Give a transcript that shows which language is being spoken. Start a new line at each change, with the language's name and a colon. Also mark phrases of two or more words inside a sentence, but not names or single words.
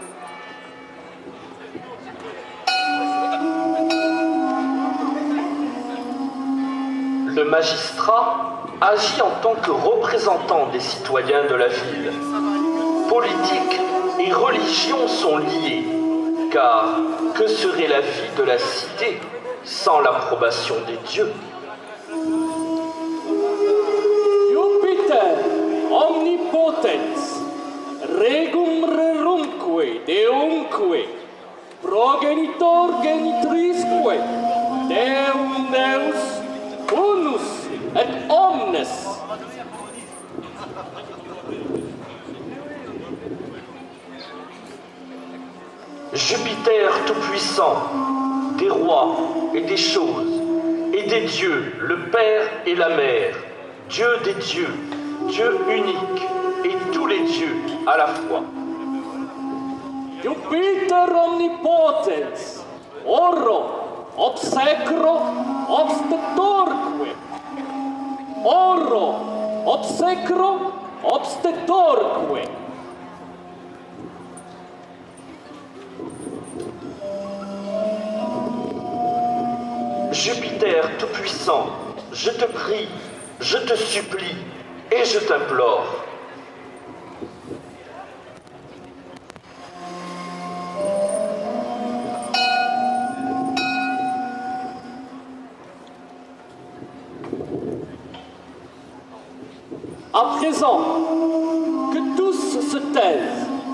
French: Le magistrat agit en tant que représentant des citoyens de la ville. Politique et religion sont liées, car que serait la vie de la cité sans l'approbation des dieux?
Latin: Jupiter, omnipotens, regum rerumque, deumque, progenitor genitrisque, Deum Deus, unus et omnes.
French: Jupiter tout-puissant, des rois et des choses, et des dieux, le Père et la Mère, Dieu des dieux, Dieu unique, et tous les dieux à la fois.
Latin: Jupiter omnipotens, oro, obsecro, obstetorque. Oro, obsecro, obstetorque.
French: Jupiter tout-puissant, je te prie, je te supplie et je t'implore. À présent, que tous se taisent,